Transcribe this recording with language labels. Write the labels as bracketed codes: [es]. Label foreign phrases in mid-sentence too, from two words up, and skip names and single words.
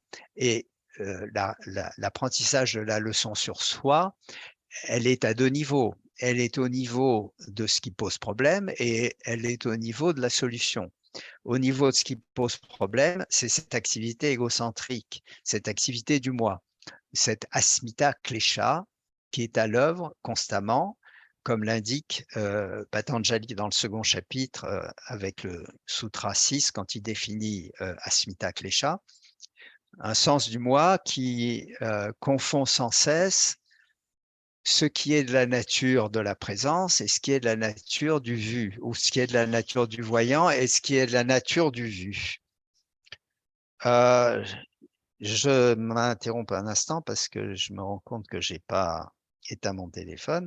[fr] Et l'apprentissage de la leçon sur soi, elle est à deux niveaux. Elle est au niveau de ce qui pose problème et elle est au niveau de la solution. Au niveau de ce qui pose problème, c'est cette activité égocentrique, cette activité du moi, cette [sa] अस्मिता क्लेश [fr] qui est à l'œuvre constamment, comme l'indique Patanjali dans le second chapitre avec le Sutra 6 quand il définit [sa] अस्मिता क्लेश, [fr] un sens du moi qui confond sans cesse ce qui est de la nature de la présence et ce qui est de la nature du vu, ou ce qui est de la nature du voyant et ce qui est de la nature du vu. Je m'interromps un instant parce que je me rends compte que je n'ai pas éteint mon téléphone.